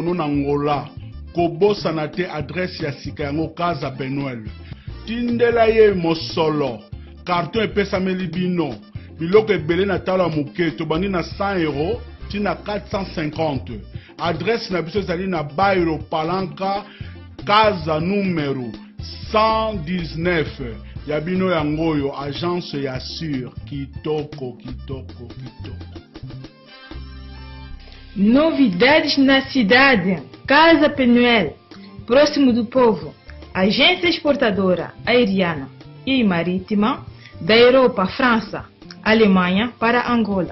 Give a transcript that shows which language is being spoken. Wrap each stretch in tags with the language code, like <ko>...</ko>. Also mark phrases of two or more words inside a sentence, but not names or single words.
<ln>no na Angola kobosana te adresse ya sika yango kaza penuel tindela ye mosolo carton epesameli bino biloko ebele na tala moke tobandi na 100 euros tina 450 adresse na biso ezali na Bairo Palanca casa numéro 119 ya bino yangoyo agence ya sur kitoko.</ln> <pt>Novidades na cidade. Casa Penuel, próximo do povo. Agência exportadora aeriana e marítima da Europa, França, Alemanha para Angola.</pt>